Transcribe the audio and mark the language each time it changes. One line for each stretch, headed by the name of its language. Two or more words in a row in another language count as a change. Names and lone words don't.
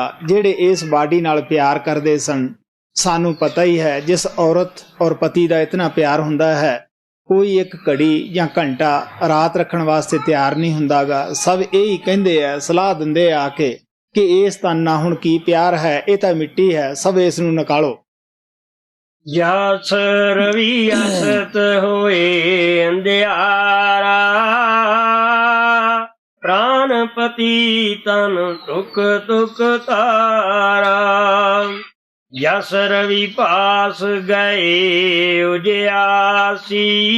Punjabi: ਜਿਹੜੇ ਇਸ ਬਾਡੀ ਨਾਲ ਪਿਆਰ ਕਰਦੇ ਸਨ, ਸਾਨੂੰ ਪਤਾ ਹੀ ਹੈ ਜਿਸ ਔਰਤ ਔਰ ਪਤੀ ਦਾ ਇਤਨਾ ਪਿਆਰ ਹੁੰਦਾ ਹੈ, ਕੋਈ ਇੱਕ ਘੜੀ ਜਾਂ ਘੰਟਾ ਰਾਤ ਰੱਖਣ ਵਾਸਤੇ ਤਿਆਰ ਨਹੀਂ ਹੁੰਦਾਗਾ। ਸਭ ਇਹੀ ਕਹਿੰਦੇ ਆ, ਸਲਾਹ ਦਿੰਦੇ ਆ ਕਿ ਇਸ ਤਨ ਨਾਲ ਹੁਣ ਕੀ ਪਿਆਰ ਹੈ, ਇਹ ਤਾਂ ਮਿੱਟੀ ਹੈ, ਸਭ ਇਸ ਨੂੰ ਨਿਕਾਲੋ।
Hindi: जस रवि असत होए अंधियारा, प्राणपति तन तुक तुक तारा, जस रवि पास गए उजियासी,